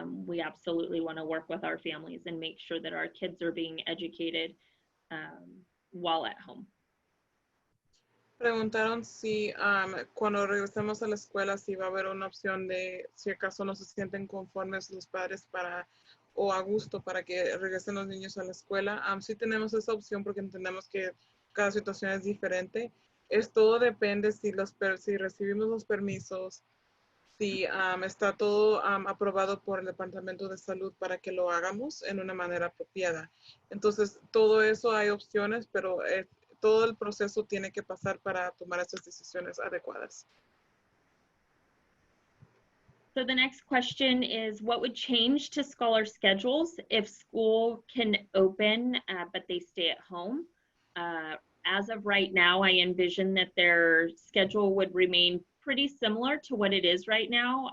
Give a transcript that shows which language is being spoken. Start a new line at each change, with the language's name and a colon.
English: We absolutely want to work with our families and make sure that our kids are being educated while at home.
Spanish: Preguntaron si cuando regresemos a la escuela, si va a haber una opción de si acaso no se sienten conformes los padres o a gusto para que regresen los niños a la escuela. Sí tenemos esa opción porque entendemos que cada situación es diferente. Todo depende si recibimos los permisos, si está todo aprobado por el Departamento de Salud para que lo hagamos en una manera apropiada. Entonces, todo eso hay opciones, pero todo el proceso tiene que pasar para tomar esas decisiones adecuadas.
English: So the next question is, what would change to scholar schedules if school can open, but they stay at home? As of right now, I envision that their schedule would remain pretty similar to what it is right now.